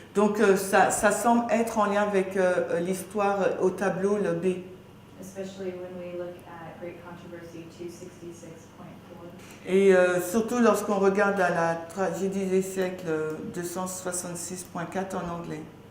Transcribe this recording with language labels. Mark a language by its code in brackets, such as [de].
[fr] Donc ça semble être en lien avec l'histoire au tableau, le B. [en] Especially when we look at Great Controversy 266.4. [fr] Et surtout lorsqu'on regarde à la tragédie des siècles 266.4 en anglais.